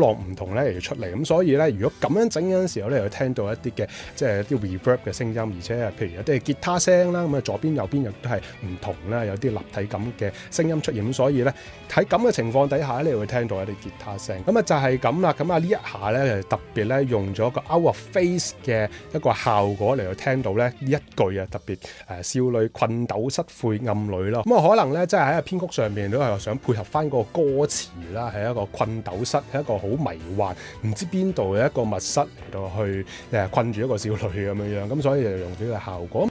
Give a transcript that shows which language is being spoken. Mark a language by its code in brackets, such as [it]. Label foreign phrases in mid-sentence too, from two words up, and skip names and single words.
[yue] 浪唔同咧嚟出嚟，咁所以咧如果咁樣整嗰陣時候咧，又聽到一啲嘅即係啲 reverb 嘅聲音，而且係譬如有啲吉他聲啦，咁啊左邊右邊亦都係唔同啦，有啲立體感嘅聲音出現，咁所以咧喺咁嘅情況底下咧，你會聽到一啲吉他聲，咁啊就係咁啦，咁啊呢一下咧特別咧用咗個 [en] out of phase [yue] 嘅一個效果嚟到聽到咧呢一句啊，特別少女困鬥室晦暗裏咯，咁啊可能咧即係喺編曲上面都係想配合翻個歌詞啦，係一個困鬥室，係一個好迷幻，唔知邊度嘅一個密室嚟到去困住一個少女咁樣，咁所以就用呢個效果。